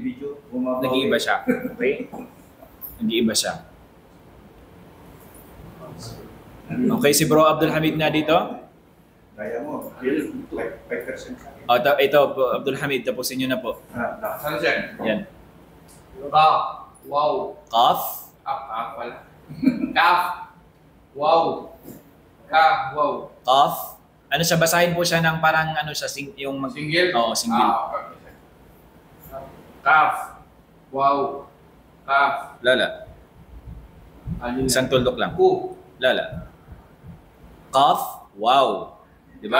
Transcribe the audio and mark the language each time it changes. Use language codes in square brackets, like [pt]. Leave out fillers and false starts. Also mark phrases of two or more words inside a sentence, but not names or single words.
[tl] Nag-iiba siya. Okay? Nag-iiba siya. Okay, si Bro Abdul Hamid na dito. Kaya mo, 5%. Ito po, Abdul Hamid, tapusin nyo na po. Saan siya? Yan. Ka. Wow. Qaf. Kaf pala. Kaf. Wow. Ka. Wow. Qaf. Ano siya, basahin po siya ng parang siya, yung Single? Oo, single. Okay. Kaf. Wow. Kaf. Lala. Isang tuldok lang. Ku. Lala. Qaf. Wow. Diba?